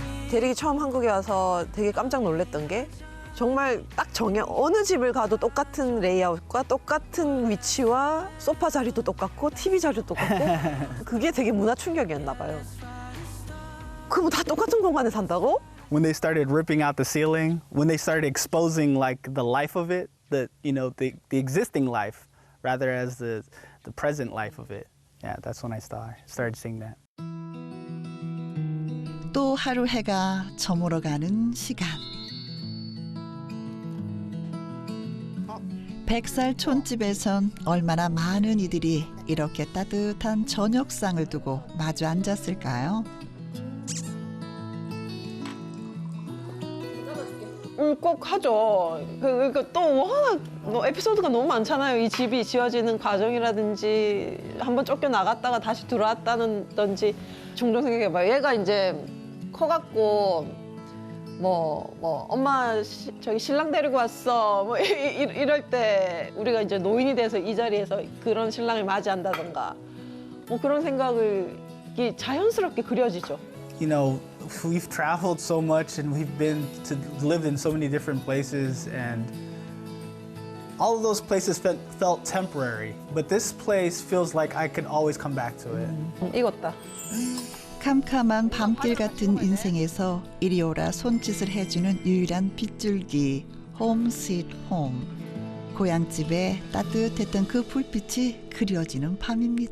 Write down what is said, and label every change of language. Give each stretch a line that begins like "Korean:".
Korean: 대릭이 처음 한국에 와서 되게 깜짝 놀랐던 게 정말 딱 정해 어느 집을 가도 똑같은 레이아웃과 똑같은 위치와 소파 자리도 똑같고 TV 자리도 똑같고 그게 되게 문화 충격이었나 봐요. 그럼 다 똑같은 공간에 산다고?
English: When they started ripping out the ceiling, when they started exposing like the life of it, the existing life, rather as the present life of it. Yeah, that's when I started seeing that.
Korean: 또 하루 해가 저물어가는 시간. 100살 촌집에선 얼마나 많은 이들이 이렇게 따뜻한 저녁상을 두고 마주 앉았을까요? 꼭 하죠. 그러니까 또 워낙 에피소드가 너무 많잖아요. 이 집이 지어지는 과정이라든지 한번 쫓겨나갔다가 다시 들어왔다든지 종종 생각해봐요. 얘가 이제 커갖고 엄마 저기 신랑 데리고 왔어 뭐 이럴 때 우리가 이제 노인이 돼서 이 자리에서 그런 신랑을 맞이한다던가 뭐 그런 생각을 자연스럽게 그려지죠.
English: You know, we've traveled so much and we've been to lived in so many different places and all of those places felt temporary. But this place feels like I could always come back to it.
Korean: 익었다. 캄캄한 밤길 같은 인생에서 이리 오라 손짓을 해주는 유일한 빗줄기 홈 스윗 홈. 고향집에 따뜻했던 그 불빛이 그려지는 밤입니다.